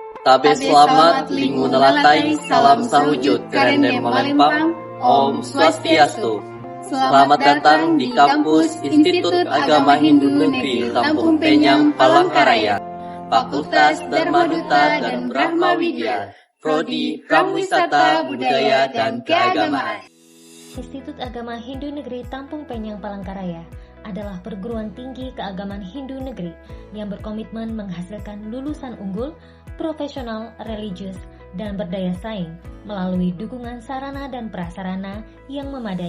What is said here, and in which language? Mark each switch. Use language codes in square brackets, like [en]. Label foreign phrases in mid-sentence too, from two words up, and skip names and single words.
[nij] Tabe selamat, lingu nelatai, salam sahujud, kerende malempang, Om Swastiastu. [id] Selamat datang di kampus Institut Agama Hindu Negeri Lampung Penyang, Palangkaraya, Fakultas Dharma Duta dan Brahma Widya, Prodi Prawisata Budaya dan Keagamaan. Institut Agama Hindu Negeri Tampung Penyang Palangkaraya adalah perguruan tinggi keagamaan Hindu negeri yang berkomitmen menghasilkan lulusan unggul, profesional, religius, dan berdaya saing melalui dukungan sarana dan prasarana yang memadai.